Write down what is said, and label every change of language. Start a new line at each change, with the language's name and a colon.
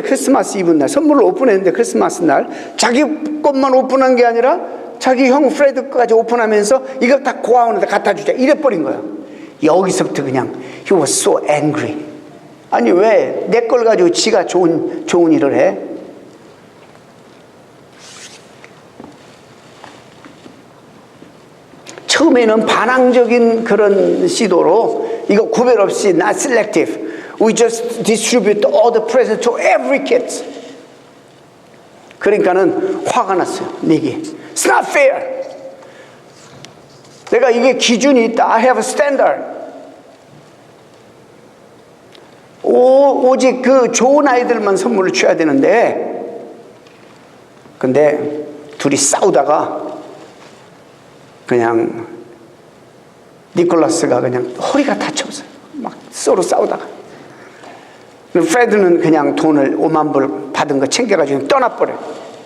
Korean: 크리스마스 이브 날 선물을 오픈했는데 크리스마스 날 자기 것만 오픈한 게 아니라 자기 형 프레드 것까지 오픈하면서 이걸 다 고아원에다 갖다 주자 이래버린 거예요. 여기서부터 그냥
English: he was so angry.
Korean: 아니 왜 내 걸 가지고 지가 좋은 일을 해? 처음에는 반항적인 그런 시도로 이거 구별 없이
English: not selective. We just distribute all the presents to every kid.
Korean: 그러니까는 화가 났어요. 닉이.
English: It's not fair.
Korean: 내가 이게 기준이 있다.
English: I have a standard.
Korean: 오직 그 좋은 아이들만 선물을 줘야 되는데, 근데 둘이 싸우다가 그냥 니콜라스가 그냥 허리가 다쳐서 막 서로 싸우다가 프레드는 그냥 돈을 $50,000 받은 거 챙겨가지고 떠나버려요.